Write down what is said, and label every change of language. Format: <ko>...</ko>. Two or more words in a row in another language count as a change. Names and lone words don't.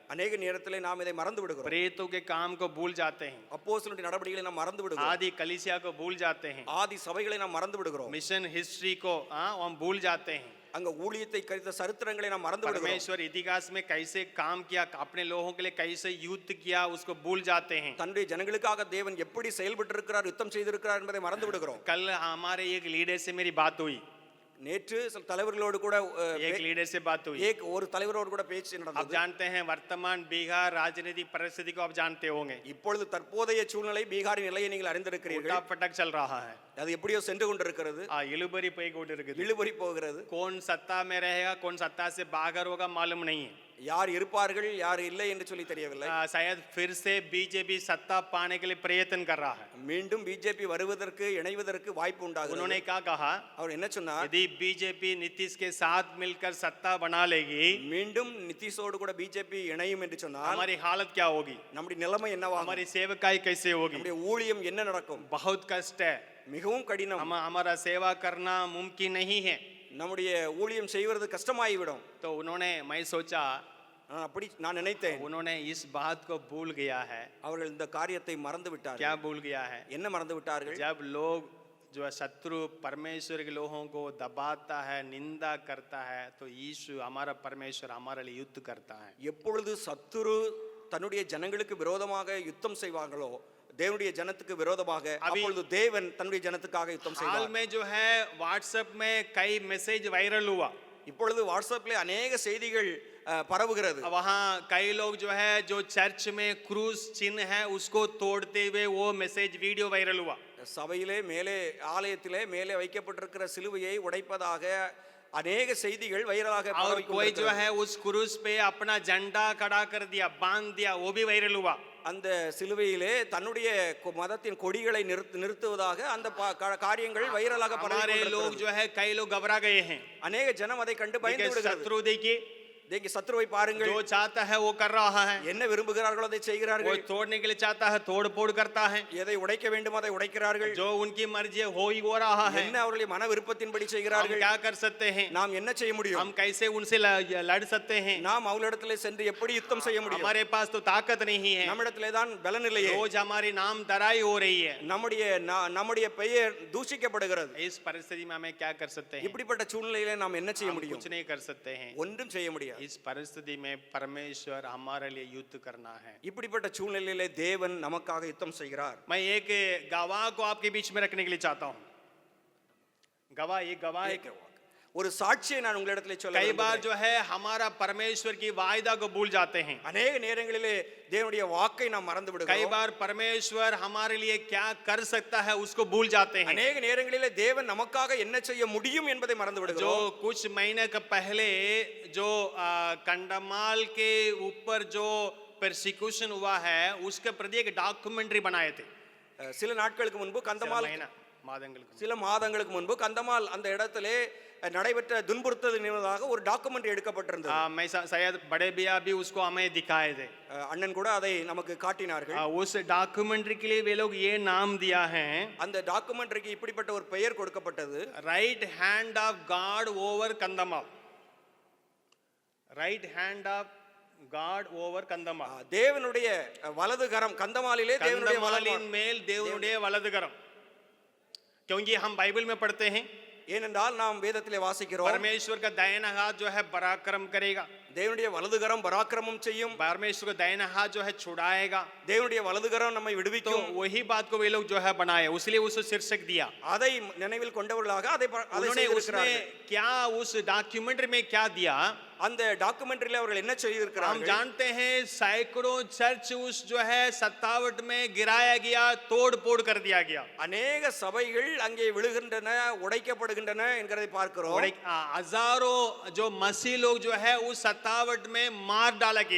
<ta>அநேக நேரத்திலே நாம் இதை மறந்து விடுகிறோம்.</ta> <hi>प्रेरितों के काम को भूल जाते हैं,</hi> <ta>அப்போஸ்தலருடைய நடவடிக்கைகளை நாம் மறந்து விடுகிறோம்.</ta> <hi>आदि कलीसिया को भूल जाते हैं,</hi> <ta>ஆதி சபைகளை நாம் மறந்து விடுகிறோம்.</ta> <en>mission history</en> <hi>को हम भूल जाते हैं।</hi> <ta>அங்க ஊழியத்தை குறித்த சரித்திரங்களை நாம் மறந்து விடுகிறோம்.</ta> <hi>परमेश्वर इतिहास में कैसे काम किया, अपने लोगों के लिए कैसे युद्ध किया, उसको भूल जाते हैं।</hi> <ta>தன்னுடைய ஜனங்களுக்காக தேவன் எப்படி செயல்பட்டு இருக்கிறார், யுத்தம் செய்திருக்கிறார் என்பதை மறந்து விடுகிறோம்.</ta> <hi>कल हमारे एक लीडर से मेरी बात हुई,</hi> <ta>நேற்று சில தலைவர்களோடு கூட</ta> <hi>एक लीडर से बात हुई।</hi> <ta>ஒரு தலைவரோடு கூட பேச்சு</ta> <hi>आप</hi> <ta>நடந்தது.</ta> <hi>जानते हैं वर्तमान बिहार राजनीतिक परिस्थिति को आप जानते होंगे,</hi> <ta>இப்பொழுது தற்போதைய சூழ்நிலை பீகாரின் நிலையை நீங்கள் அறிந்திருக்கிறீர்கள்.</ta> <hi>उल्टा पटक चल रहा है।</hi> <ta>அது எப்படியோ சென்று கொண்டிருக்கிறது, इलुबरी पे कोट இருக்குது। இழுபறி போகிறது.</ta> <hi>कौन सत्ता में रहेगा, कौन सत्ता से बाहर होगा मालूम नहीं है।</hi> <ta>யார் இருப்பார்கள் யார் இல்லை என்று சொல்லி தெரியவில்லை.</ta> <hi>शायद फिर से बीजेपी सत्ता पाने के लिए प्रयत्न कर रहा है।</hi> <ta>மீண்டும் பிஜேபி வருவதற்கு இணைவதற்கு வாய்ப்பு உண்டாகிறது.</ta> <hi>उन्होंने क्या कहा,</hi> <ta>அவர் என்ன சொன்னார்?</ta> <hi>यदि बीजेपी नीतीश के साथ मिलकर सत्ता बना लेगी,</hi> <ta>மீண்டும் நிதிஷோடு கூட பிஜேபி இணையும் என்று சொன்னால்</ta> <hi>हमारी हालत क्या होगी,</hi> <ta>நம்முடைய நிலைமை என்னவாகும்?</ta> <hi>हमारी सेवकाई कैसे होगी।</hi> <ta>நம்முடைய ஊழியம் என்ன நடக்கும்?</ta> <hi>बहुत कष्ट है,</hi> <ta>மிகவும் கடினம்.</ta> <hi>हमारा सेवा करना मुमकिन नहीं है।</hi> <ta>நம்முடைய ஊழியம் செய்வது கஷ்டமாகிவிடும்.</ta> <hi>तो उन्होंने, मैं सोचा,</hi> <ta>அப்படி நான் நினைத்தேன்.</ta> <hi>उन्होंने इस बात को भूल गया है।</hi> <ta>அவர்கள் இந்த காரியத்தை மறந்து விட்டார்கள்.</ta> <hi>क्या भूल गया है?</hi> <ta>என்ன மறந்து விட்டார்கள்?</ta> <hi>जब लोग जो है शत्रु परमेश्वर के लोगों को दबाता है, निंदा करता है, तो यीशु हमारा परमेश्वर हमारे लिए युद्ध करता है।</hi> <ta>எப்பொழுது சத்துரு தன்னுடைய ஜனங்களுக்கு விரோதமாக யுத்தம் செய்வாங்களோ, தேவனுடைய ஜனத்துக்கு விரோதமாக, அப்பொழுது தேவன் தன்னுடைய ஜனத்துக்காக யுத்தம்</ta> <hi>हाल</hi> <ta>செய்வார்.</ta> <hi>में जो है व्हाट्सएप में कई</hi> <en>message viral</en> <hi>हुआ।</hi> <ta>இப்பொழுது வாட்ஸ்அப்ல அநேக செய்திகள் பரவுகிறது.</ta> <hi>वहाँ कई लोग जो है जो चर्च में क्रूस चिन्ह है उसको तोड़ते हुए वो</hi> <en>message video viral</en> <hi>हुआ।</hi> <ta>சபையிலே மேலே ஆலயத்திலே மேலே வைக்கப்பட்டிருக்கிற சிலுவையை உடைப்பதாக अनेक செய்திகள் வைரலாக</ta> <hi>और कोई जो है उस क्रूस पे अपना झंडा खड़ा कर दिया, बांध दिया, वो भी वायरल हुआ।</hi> <ta>அந்த சிலுவையிலே தன்னுடைய மதத்தின் கொடிகளை நிறுத்துவதாக அந்த காரியங்கள் வைரலாக</ta> <hi>हमारे लोग जो है कई लोग घबरा गए हैं।</hi> <ta>அநேக ஜன அதை கண்டு பயந்து விடுகிறார்கள்.</ta> <hi>शत्रु देखिए,</hi> <ta>देखिए शत्रुவை பாருங்கள்,</ta> <hi>जो चाहता है वो कर रहा है,</hi> <ta>என்ன விரும்புகிறார்களோ அதை செய்கிறார்கள்.</ta> <hi>वो तोड़ने के लिए चाहता है तोड़ फोड़ करता है,</hi> <ta>எதை உடைக்க வேண்டுமோ அதை உடைக்கிறார்கள்.</ta> <hi>जो उनकी मर्जी हो ही हो रहा है।</hi> <ta>என்ன அவர்களுடைய மன விருப்பத்தின்படி</ta> <hi>हम</hi> <ta>செய்கிறார்கள்.</ta> <hi>क्या कर सकते हैं?</hi> <ta>நாம் என்ன செய்ய முடியும்?</ta> <hi>हम कैसे उनसे लड़ सकते हैं?</hi> <ta>நாம் அவளிடத்திலே சென்று எப்படி யுத்தம் செய்ய முடியும்?</ta> <hi>हमारे पास तो ताकत नहीं है,</hi> <ta>நம்மிடத்திலே தான் பலன் இல்லையே.</ta> <hi>रोज हमारी नाम दराई हो रही है,</hi> <ta>நம்முடைய பெயர் தூஷிக்கப்படுகிறது.</ta> <hi>इस परिस्थिति में हमें क्या कर सकते हैं?</hi> <ta>இப்படிப்பட்ட சூழ்நிலையிலே நாம் என்ன செய்ய முடியும்?</ta> <hi>कुछ नहीं कर सकते हैं,</hi> <ta>ஒன்றும் செய்ய முடியாது.</ta> <hi>इस परिस्थिति में परमेश्वर हमारे लिए युद्ध करना है।</hi> <ta>இப்படிப்பட்ட சூழ்நிலையிலே தேவன் நமக்காக யுத்தம் செய்கிறார்.</ta> <hi>मैं एक गवाह को आपके बीच में रखने के लिए चाहता हूं। गवाह, एक गवाह, एक</hi> <ta>ஒரு சாட்சியை நான் உங்களிடத்திலே சொல்ல</ta> <hi>कई बार जो है हमारा परमेश्वर की वायदा को भूल जाते हैं।</hi> <ta>अनेक நேரங்களிலே தேவனுடைய வாக்கை நாம் மறந்து விடுகிறோம்.</ta> <hi>कई बार परमेश्वर हमारे लिए क्या कर सकता है उसको भूल जाते हैं।</hi> <ta>अनेक நேரங்களிலே தேவன் நமக்காக என்ன செய்ய முடியும் என்பதை மறந்து விடுகிறோம்.</ta> <hi>जो कुछ महीने के पहले जो कंडमाल के ऊपर जो परसिक्यूशन हुआ है उसके प्रति एक डॉक्यूमेंट्री बनाए थे।</hi> <ta>சில நாட்களுக்கு முன்பு கந்தமால் சில மாதங்களுக்கு முன்பு கந்தமால் அந்த இடத்திலே நடைபெற்ற துன்புறுத்தல் நினைவாக ஒரு டாக்குமெண்ட்ரி எடுக்கப்பட்டிருந்தது.</ta> <hi>मैं शायद बड़े भैया भी उसको हमें दिखाए थे,</hi> <ta>அண்ணன் கூட அதை நமக்கு காட்டினார்கள்.</ta> <hi>उस डॉक्यूमेंट्री के लिए वे लोग ये नाम दिया है,</hi> <ta>அந்த டாக்குமெண்ட்ரிக்கு இப்படிப்பட்ட ஒரு பெயர் கொடுக்கப்பட்டது,</ta> <en>Right hand of God over Kandhamal. Right hand of God over Kandhamal,</en> <ta>தேவனுடைய வலது கரம் கந்தமாலிலே தேவனுடைய கந்தமாலின் மேல் தேவனுடைய வலது கரம்।</ta> <hi>क्योंकि हम बाइबल में पढ़ते हैं,</hi> <ta>ஏனென்றால் நாம் வேதத்திலே வாசிக்கிறோம்,</ta> <hi>परमेश्वर का दाहिना हाथ जो है पराक्रम करेगा,</hi> <ta>தேவனுடைய வலது கரம் பராக்கிரமம் செய்யும்,</ta> <hi>परमेश्वर का दाहिना हाथ जो है छुड़ाएगा,</hi> <ta>தேவனுடைய வலது கரம் நம்மை</ta> <hi>तो</hi> <ta>விடுவிக்கும்.</ta> <hi>वही बात को वे लोग जो है बनाए, उसलिए उसको शीर्षक दिया।</hi> <ta>அதை நினைவில் கொண்டவர்களாக அதை</ta> <hi>उन्होंने उसमें क्या उस डॉक्यूमेंट्री में क्या दिया,</hi> <ta>அந்த டாக்குமெண்ட்ரியில அவர்கள் என்ன</ta> <hi>हम</hi> <ta>செய்திருக்கிறார்கள்?</ta> <hi>जानते हैं सैकड़ों चर्च उस जो है 57 में गिराया गया, तोड़ फोड़ कर दिया गया।</hi> <ta>अनेक சபைகள் அங்கே விழுகின்றன, உடைக்கப்படுகின்றன என்கிறதை பார்க்கிறோம்.</ta> <hi>हजारों जो मसीह लोग जो है उस 57 में मार डाला गए।</hi>